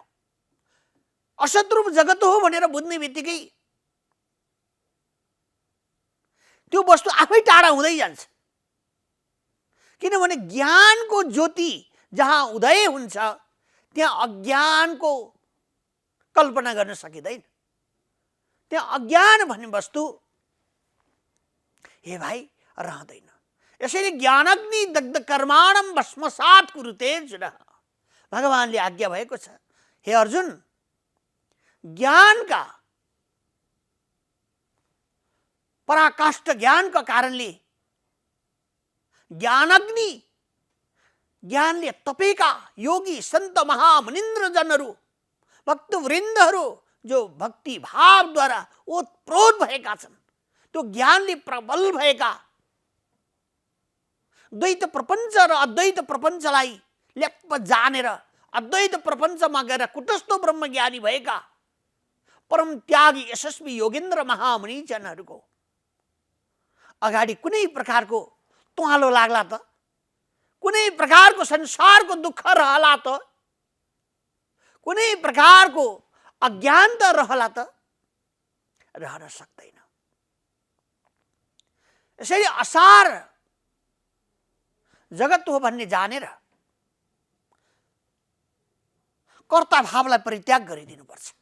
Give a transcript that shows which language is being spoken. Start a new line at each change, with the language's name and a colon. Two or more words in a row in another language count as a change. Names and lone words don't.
Nepali: असद्रूप जगत हो भनेर बुझ्ने बित्तिकै त्यो वस्तु आफै टाढा हुँदै जान्छ, किनभने ज्ञानको ज्योति जहाँ उदय हुन्छ त्यहाँ अज्ञानको कल्पना गर्न सकिँदैन। त्यहाँ अज्ञान भन्ने वस्तु हे भाइ रहँदैन।
Sanskrit: यसैले ज्ञानग्नि दग्ध कर्माणम भस्मसात कुरुते अर्जुन,
Nepali: भगवानले आज्ञा भएको छ, हे अर्जुन ज्ञानका पराकाष्ठ ज्ञानका कारणले ज्ञानग्नि ज्ञानले तपेका योगी सन्त महामुनिन्द्र जनहरू भक्तवृन्दहरू जो भक्ति भावद्वारा ओतप्रोत भएका छन्, त्यो ज्ञानले प्रबल भएका द्वैत प्रपञ्च र अद्वैत प्रपञ्चलाई ल्याप्प जानेर अद्वैत प्रपञ्चमा गएर कुटस्थ ब्रह्मज्ञानी भएका परम त्यागी यशस्वी योगेन्द्र महामुनि जनहरूको अगाडि कुनै प्रकारको तुहालो लाग्ला त, कुनै प्रकारको संसारको दुःख रहला त, कुनै प्रकारको अज्ञानता रहला त रहन सक्दैन। यसैले असार जगत हो भन्ने जानेर कर्ता भावलाई परित्याग गरिदिनुपर्छ।